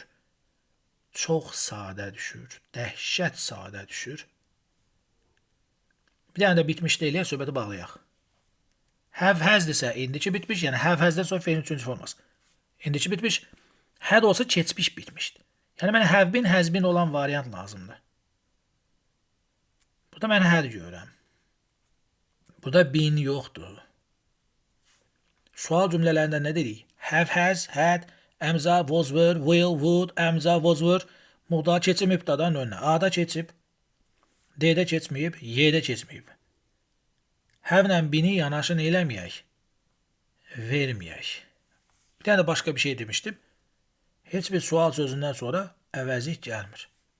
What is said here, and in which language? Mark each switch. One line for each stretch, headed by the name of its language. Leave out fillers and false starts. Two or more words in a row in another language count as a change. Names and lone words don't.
Azerbaijani: Çox sadə düşür. Dəhşət sadə düşür. Bir dənə də bitmiş deyil, söhbəti bağlayaq.
English: Have hasdirsə
Azerbaijani: indiki bitmiş, yəni
English: have hasdən
Azerbaijani: sonra feilin üçüncü forması. İndiki bitmiş, had olsa keçmiş bitmişdir. Yəni mənə
English: have been, has been
Azerbaijani: olan variant lazımdır. Burada mən had görürəm. Burada been yoxdur. Sual cümlələrində nə dedik?
English: Have, has, had, əmza, was, were, will, would, əmza, was, were.
Azerbaijani: Muğda keçib mübtədanın önünə. A-da keçib, D-də keçməyib, Y-də keçməyib. Have-lə bini yanaşın eləməyək. Verməyək. Bir tane də başqa bir şey demişdim. Heç bir sual sözündən sonra əvəzlik gəlmir.